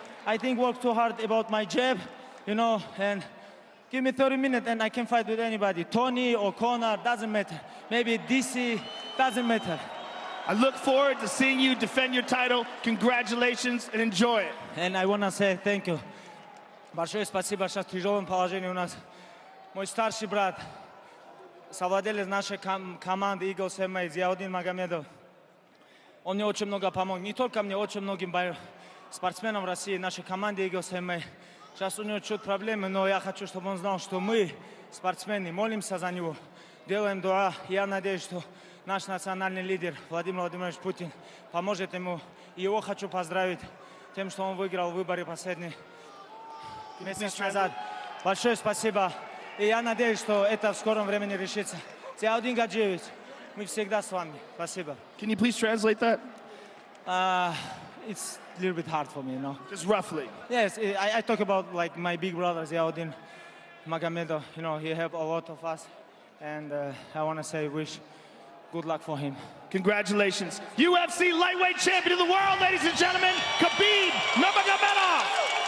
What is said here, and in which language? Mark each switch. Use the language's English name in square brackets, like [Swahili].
[English] I think work too hard about my jab, you know, and give me 30 minutes and I can fight with anybody. Tony or Conor, doesn't matter. Maybe DC, doesn't matter. I look forward to seeing you defend your title. Congratulations and enjoy it. And I want to say thank you. [Russian] Большое спасибо, сейчас в тяжелом положении у нас. Мой старший брат, совладелец нашей команды Eagle MMA, Nurmagomedov. Он мне очень много помог. Не только мне, очень многим спортсменам России, нашей команде Eagle MMA. Сейчас у него чуть проблемы, но я хочу, чтобы он знал, что мы, спортсмены, молимся за него, делаем дуа. Я надеюсь, что наш национальный лидер Владимир Владимирович Путин поможет ему. И его хочу поздравить тем, что он выиграл выборы последние месяц назад. Большое спасибо. И я надеюсь, что это в скором времени решится. Зиаудин Гаджиевич, мы всегда с вами. Спасибо. [English] Can you please translate that? It's a little bit hard for me, you know. Just roughly. Yes, I talk about like my big brother Ziaudin Magomedov. You know, he helped a lot of us, and I want to say wish good luck for him. Congratulations. UFC lightweight champion of the world, ladies and gentlemen, Khabib Nurmagomedov.